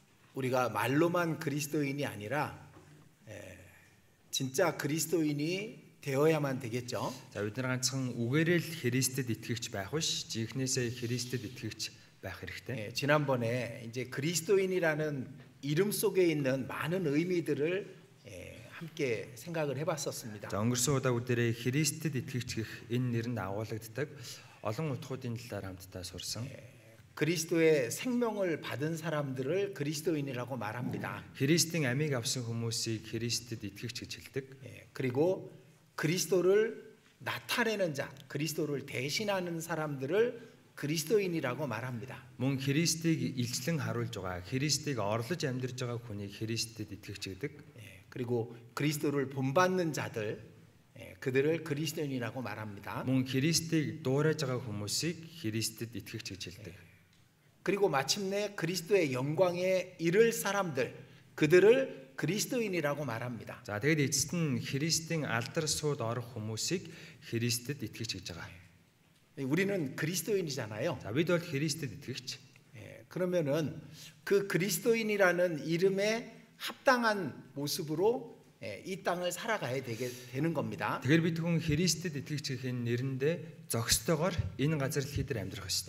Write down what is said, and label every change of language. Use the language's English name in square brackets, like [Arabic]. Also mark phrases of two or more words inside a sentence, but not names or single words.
[Korean] 우리가 말로만 그리스도인이 아니라 진짜 그리스도인이 되어야만 되겠죠. [Mongolian] За бид нар ганцхан үгээрээ л Христэд итгэгч байх биш, жинхнээсээ Христэд итгэгч байх хэрэгтэй. [Korean] 지난번에 이제 그리스도인이라는 이름 속에 있는 많은 의미들을 함께 생각을 해봤었습니다. [Mongolian] За өнгөрсөн удаа бүгдээрээ Христэд итгэгч гэх энэ нэрэнд агуулгаддаг олон утгуудын талаар хамтдаа сурсан. [Korean] 그리스도의 생명을 받은 사람들을 그리스도인이라고 말합니다. [Mongolian] Христийн амийг авсан хүмүүсийг Христэд итгэгч гэж хэлдэг. [Korean] 그리고 그리스도를 나타내는 자, 그리스도를 대신하는 사람들을 그리스도인이라고 말합니다. [Mongolian] Мөн Христийг илчлэн харуулж байгаа, Христийг орлож амьдарж байгаа хүнийг Христэд итгэгч гэдэг. [Korean] 그리고 그리스도를 본받는 자들, 그들을 그리스도인이라고 말합니다. [Mongolian] Мөн Христийг дуурайж байгаа хүмүүсийг Христэд итгэгч гэж хэлдэг. [Korean] 그리고 마침내 그리스도의 영광에 이를 사람들, 그들을 그리스도인이라고 말합니다. [Mongolian] За тэгээд эцэст нь Христийн алдар сууд орох хүмүүсийг Христэд итгэгч гэж байгаа. [Korean] 우리는 그리스도인이잖아요. [Mongolian] За бид бол Христэд итгэгч. [Korean] 그러면은 그 그리스도인이라는 이름에 합당한 모습으로 이 땅을 살아가야 되는 겁니다. [Mongolian] Тэгэхээр бид хүн Христэд итгэгч гэхин нэрэндээ зохистойгоор энэ газар дэлхийд амьдрах ёстой.